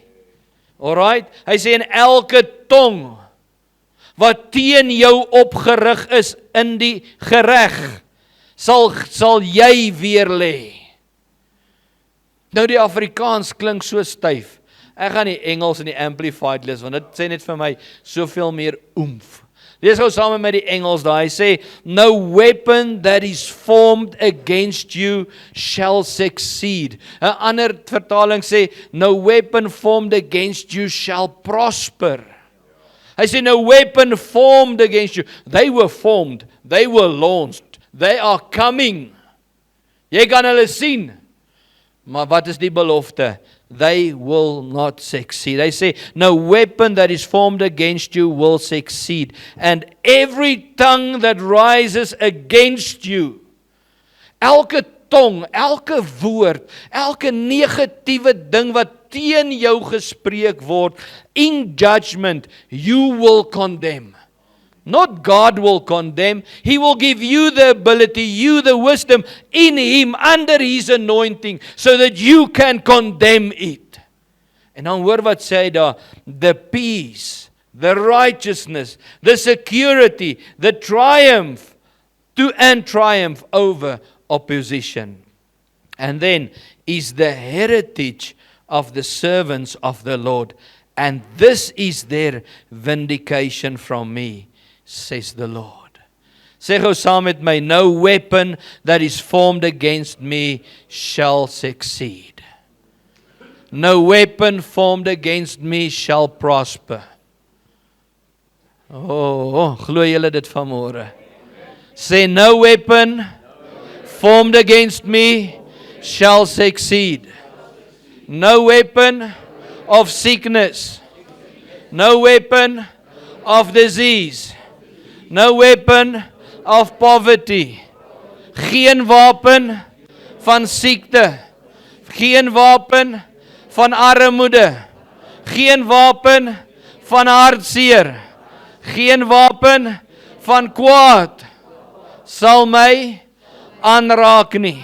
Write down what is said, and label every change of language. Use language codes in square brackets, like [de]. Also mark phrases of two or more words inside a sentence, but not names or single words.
[af] Alright, hy sê en elke tong wat teen jou opgerig is in die gereg, sal jy weer lê. Nou die Afrikaans klink so styf. Ek gaan die Engels en die Amplified lees, want dit sê net vir my soveel meer oomf. Lees gou saam met die Engels daar, hy sê, [en] no weapon that is formed against you shall succeed. [af] 'n ander vertaling sê, [en] no weapon formed against you shall prosper. [af] Hy sê, [en] no weapon formed against you. They were formed, they were launched, they are coming. Jy kan hulle sien, maar wat is die belofte? They will not succeed. They say, no weapon that is formed against you will succeed. And every tongue that rises against you, [af] elke tong, elke woord, elke negatiewe ding wat teen jou gespreek word, [en] in judgment, you will condemn. Not God will condemn. He will give you the ability, you the wisdom in Him, under His anointing, so that you can condemn it. [af] En dan hoor wat sê hy daar, [en] the peace, the righteousness, the security, the triumph over opposition. And then is the heritage of the servants of the Lord. And this is their vindication from me, says the Lord. [af] Sê gou saam met my, [en] no weapon that is formed against me shall succeed. No weapon formed against me shall prosper. [af] Glo julle dit vanmôre? Sê, [en] no weapon formed against me shall succeed. No weapon of sickness, no weapon of disease, no weapon of poverty, [af] geen wapen van siekte, geen wapen van armoede, geen wapen van hartseer, geen wapen van kwaad sal my aanraak nie.